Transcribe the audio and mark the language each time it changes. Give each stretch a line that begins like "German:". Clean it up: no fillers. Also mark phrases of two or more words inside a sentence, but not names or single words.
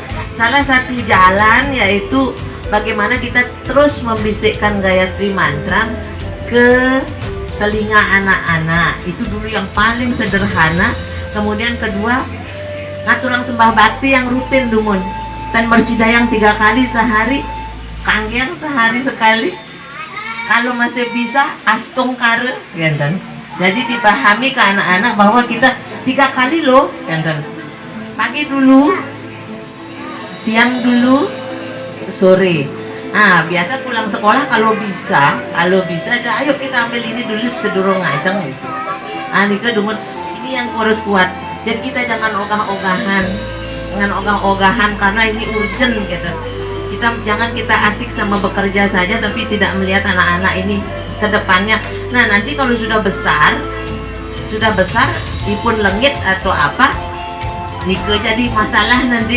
Indonesian: Salah satu jalan yaitu bagaimana kita terus membisikkan Gayatri Mantra ke telinga anak-anak. Itu dulu yang paling sederhana. Kemudian kedua,
Balinese: ngaturang sembah bakti
Indonesian: yang rutin dumun. Dan bersidayang 3 kali sehari, kangyang sehari sekali. Kalau masih bisa astung kare, genten. Jadi dipahami ke anak-anak bahwa kita 3 kali loh, genten. Pagi dulu, siang dulu, sore. Nah, biasa pulang sekolah kalau bisa, ayo kita ambil ini dulu
Balinese: sedurung ngajeng
Indonesian: gitu.
Balinese: Ah, nika dumun,
Indonesian: ini yang harus kuat. Jadi kita jangan ogah-ogahan, karena ini urgent gitu. Kita asik sama bekerja saja tapi tidak melihat anak-anak ini ke depannya. Nah, nanti kalau sudah besar,
Balinese: ipun lengit
Indonesian: atau apa, nika jadi masalah nanti.